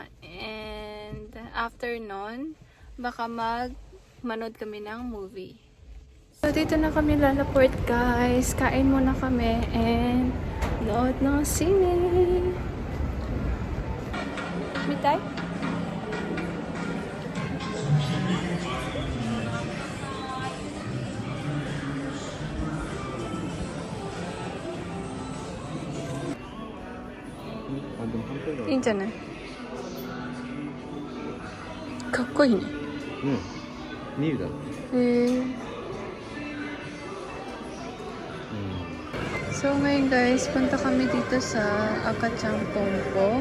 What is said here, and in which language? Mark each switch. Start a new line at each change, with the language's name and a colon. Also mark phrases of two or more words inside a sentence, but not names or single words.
English: And after
Filipino: nun, baka manood kami ng movie. So dito na kami Lalaport guys, kain muna kami and nood ng sine.
Japanese: Mitay? いいんじゃない？かっこいいね。うん。見るだろう。
Filipino: So ngayon guys, punta kami dito sa Akachang Pompo.